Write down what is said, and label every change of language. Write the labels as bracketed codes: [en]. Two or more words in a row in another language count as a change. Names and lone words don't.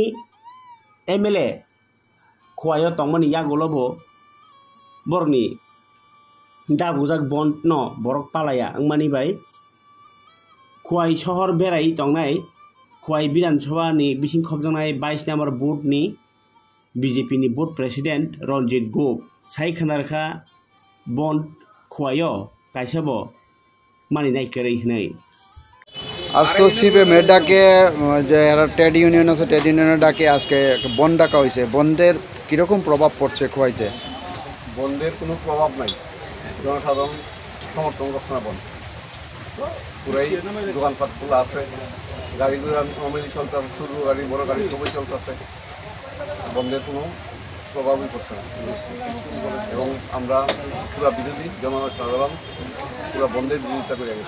[trp] MLA khwayo tongmani yagolobo borni dabujak bond no borok palaya angmani bai khwai shohor berai tongnai khwai Bidhan Sabha ni bising khobjangnai 22 number board ni BJP ni [en] board president [trp] Ranjit Gop sai khanarkha bond khwayo kaisabo mani nai kerei hnai [bn] আজকে সিপে মেডাকে যে [en] trade union [bn] আছে ট্রেড ইউনিয়নের ডাকে আজকে বন্ধ ডাকা হয়েছে বন্ধের কিরকম প্রভাব পড়ছে খোয়াইতে বন্ধের কোনো প্রভাব নাই জনসাধারণ সমর্থন রক্ষণা বন্ধ পুরাই দোকানপাট খোলা আছে গাড়ি ঘোড়া নর্মালি চলতেছে ছোট গাড়ি বড় গাড়ি সবই চলতেছে বন্ধের কোনো প্রভাবই পড়ছে না এবং আমরা পুরা বিরোধী জনসাধারণ পুরা বন্ধের বিরোধিতা করে গেছি